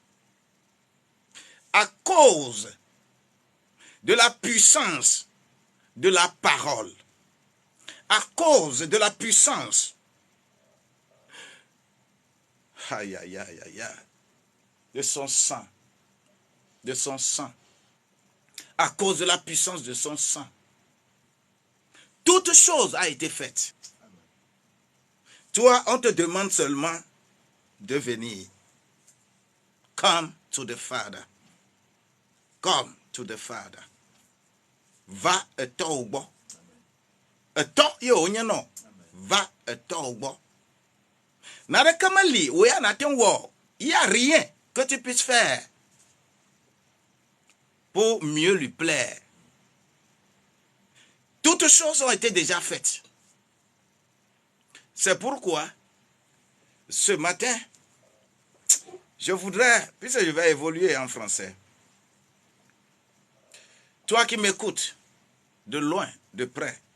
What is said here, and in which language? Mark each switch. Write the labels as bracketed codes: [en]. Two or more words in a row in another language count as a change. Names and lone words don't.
[fr] À cause de la puissance de la parole, à cause de la puissance de son sang, à cause de la puissance de son sang, toute chose a été faite. Toi, on te demande seulement de venir. [en] Come to the Father. Come to the Father. Va etogbo. Eto yo nyano. Va etogbo. Nare kamali, oya natin wo. [fr] Il n'y a rien que tu puisses faire pour mieux lui plaire. Toutes choses ont été déjà faites. C'est pourquoi, ce matin, je voudrais, puisque je vais évoluer en français, toi qui m'écoutes, de loin, de près,